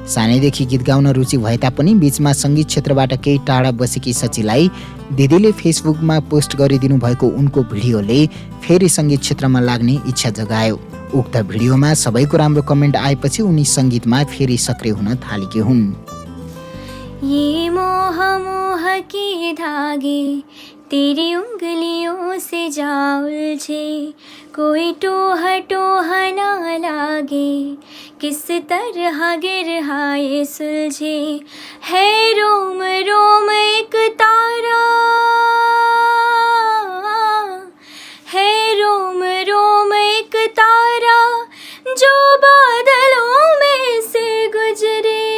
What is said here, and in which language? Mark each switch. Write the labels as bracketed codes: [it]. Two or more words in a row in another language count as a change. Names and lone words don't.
[ne] सानैदेखि गीत गाउन रुचि भए तापनि बीचमा सङ्गीत क्षेत्रबाट केही टाढा बसेकी सचीलाई दिदीले फेसबुकमा पोस्ट गरिदिनु भएको उनको भिडियोले फेरि सङ्गीत क्षेत्रमा लाग्ने इच्छा जगायो। उक्त भिडियोमा सबैको राम्रो कमेन्ट आएपछि उनी सङ्गीतमा फेरि सक्रिय हुन थालेकी हुन्। [hi] ये मोह मोह के धागे तेरी उंगलियों से जा उलझे, कोई टोह टोह ना लागे, किस तरह गिरहाए सुलझे, है रोम रोम एक तारा, है रोम रोम एक तारा, जो बादलों में से गुजरे।